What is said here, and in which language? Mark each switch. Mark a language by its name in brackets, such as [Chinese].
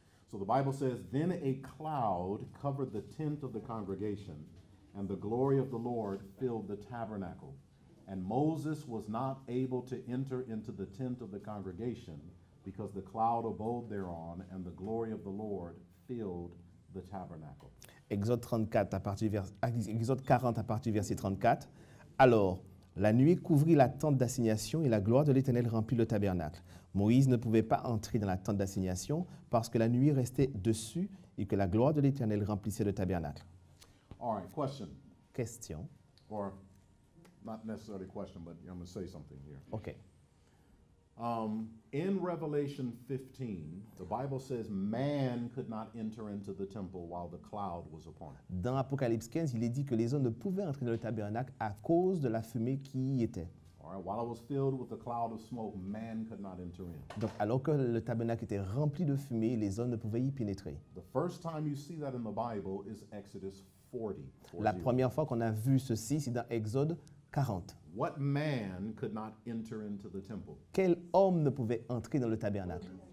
[English] So the Bible says, then a cloud covered the tent of the congregation, and the glory of the Lord filled the tabernacle. And Moses was not able to enter into the tent of the congregation because the cloud abode thereon, and the glory of the Lord filled the tabernacle. [French] Exode 34 Exode 40 à partir du verset 34. Alors, la nuée couvrit la tente d'assignation et la gloire de l'Éternel remplit le tabernacle. Moïse ne pouvait pas entrer dans la tente d'assignation parce que la nuit restait dessus et que la gloire de l'Éternel remplissait le tabernacle. [English] All right, question, [French] Question. [English] or not necessarily question, but I'm going to say something here. OK. In Revelation 15, the Bible says man could not enter into the temple while the cloud was upon it. [French] Dans Apocalypse 15, il est dit que les hommes ne pouvaient entrer dans le tabernacle à cause de la fumée qui y était. [English] All right, while it was filled with a cloud of smoke, man could not enter in. [French] Donc, alors que le tabernacle était rempli de fumée, les hommes ne pouvaient y pénétrer. [English] The first time you see that in the Bible is Exodus 40. [French] La première fois qu'on a vu ceci, c'est dans Exode 40. [English] What man could not enter into the temple? [French] Quel homme ne pouvait entrer dans le tabernacle?